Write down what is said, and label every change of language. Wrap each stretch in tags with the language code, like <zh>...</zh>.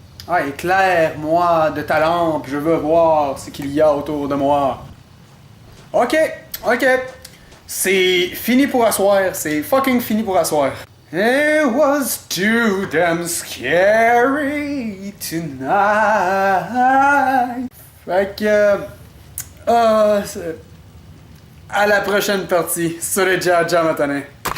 <fr>Ah, éclaire-moi de ta lampe, je veux voir ce qu'il y a autour de moi. Ok, ok. C'est fini pour asseoir, c'est fucking fini pour asseoir.</fr> <en>It was too damn scary tonight.</en> <fr>Fait que... à la prochaine partie sur les Jaja Matané.</fr>